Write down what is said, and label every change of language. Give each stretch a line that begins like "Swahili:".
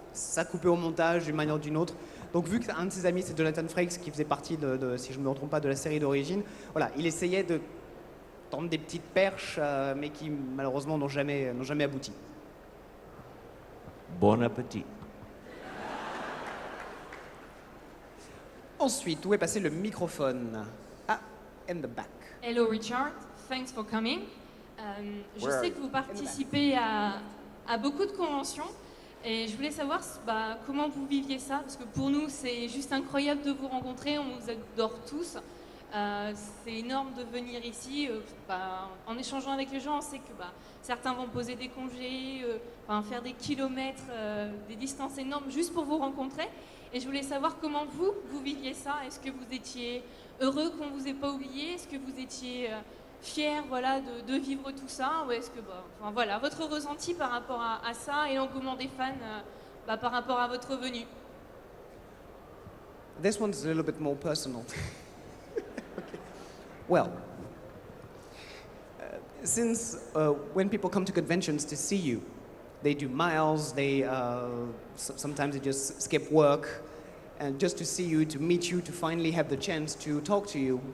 French: ça coupait au montage d'une manière ou d'une autre. Donc vu qu'un de ses amis, c'est Jonathan Frakes, qui faisait partie, si je ne me trompe pas, de la série d'origine, voilà, il essayait de tendre des petites perches, mais qui malheureusement n'ont jamais abouti. Bon appétit. Ensuite, où est passé le microphone?
English: Ah, in the back. Hello Richard, thanks for coming.
French: Je sais que vous participez à beaucoup de conventions et je voulais savoir comment vous viviez ça, parce que pour nous c'est juste incroyable de vous rencontrer, on vous adore tous. C'est énorme de venir ici, en échangeant avec les gens, on sait que certains vont poser des congés, faire des kilomètres, des distances énormes juste pour vous rencontrer. Et je voulais savoir comment vous viviez ça. Est-ce que vous étiez heureux qu'on ne vous ait pas oublié? Est-ce que vous étiez fier de vivre tout ça? Ou est-ce que, voilà, votre ressenti par rapport à ça et l'engouement des fans par rapport à votre venue?
English: This one's a little bit more personal. Okay. Well, since when people come to conventions to see you, they do miles, they sometimes they just skip work, and just to see you, to meet you, to finally have the chance to talk to you.